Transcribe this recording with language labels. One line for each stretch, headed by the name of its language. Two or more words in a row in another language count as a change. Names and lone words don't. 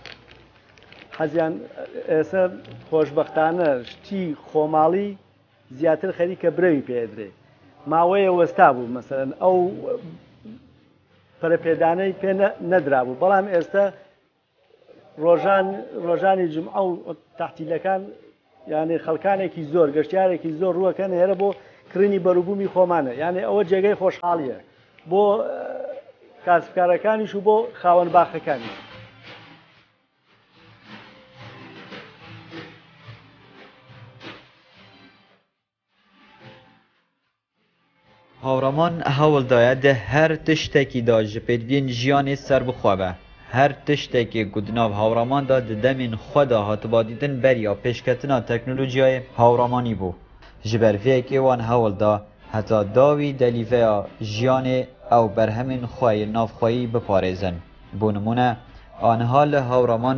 Central Kurdish: حەزیان ئێستا خۆشبەختانە شتی خۆماڵی زیاتر خەریکە برەوی پێدرێ ماوەیە وەستا بوو مەسەلەن ئەو پەرەپێدانەی پێ نەدرابوو بەڵام ئێستا ڕۆژانی جمعە و تەحتیلەکان یعنی خەڵکانێکی زۆر گەشتیارێکی زۆر ڕووەکەن هێرە بۆ کڕینی بەروبوومی خۆمانە یعنی ئەوە جێگەی خۆشحاڵیە بۆ کاسبکارەکانیش و بۆ خاوەن باخەکانی
Kurdish: هاوڕەمان هەوڵدایە دە هەر تشتێکیدا ji pêdiviyên jiyanê serbixwe be her tiştekê ku di nav hawraman da di demên xwe de hatiba dîtin beriya pêşketina teknolojiyayê hawramanî bû ji ber vêyekê wan hewl da heta dawî delîveya jiyanê ew berhemên xwe yê navxweyî biparêzin bû nimûne aniha li hawraman